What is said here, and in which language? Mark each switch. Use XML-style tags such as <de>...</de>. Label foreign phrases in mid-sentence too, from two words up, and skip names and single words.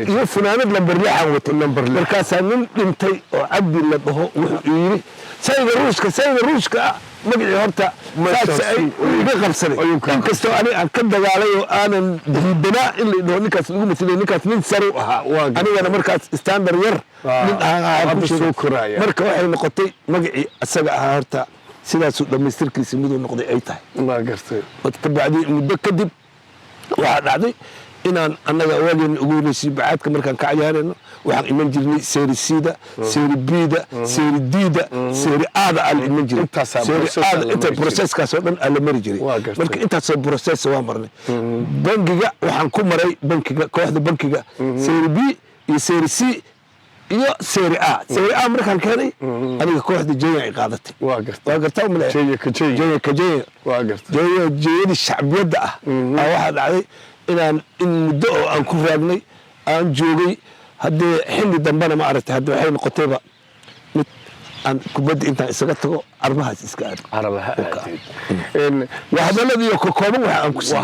<so>iyo funaanad lambar 6 watay markaas nin dhintay oo cabdi la dhaho wuxuu yiri Sayga Ruushka magacii horta saas ay iga qabsaday inkastoo aan ka dagaalay oo aanan diidanaa in la dhaho ninkaas lagu matalay ninkaas nin sare ahaa anigana markaas standard yar nin aan soo koraaya marka waxay noqotay magacii asaga ahaa horta sidaas uu dhameystirkiisa miduu noqday ay tahay ma gartay ka bacdi muddo kadib waxa dhacday inaan annaga waalin ugu horeysay baadka markaan ka ciyaarayno waxaan iman jirnay Serie C-da Serie B-da Serie D-da Serie A-da aan iman jirnay inta processkaas oo dhan ala mari jiray marka intaas oo process waa marnay bangiga waxaan ku maray bankiga kooxda bankiga Serie B iyo Serie C iyo Serie A markaan keenay aniga kooxda Jaya ay qaadatay waa gartaa ma Jaya waa gartaa Jayada shacbiyada ah waxa dhacday inaan in muddo oo aan ku raagnay aan joogay haddii xilli dambana ma aragtay hadda waxay noqotayba mid aan kubadda intaan isaga tago armahaas iska aad hadalladii oo kooban waxa aan ku sii</so>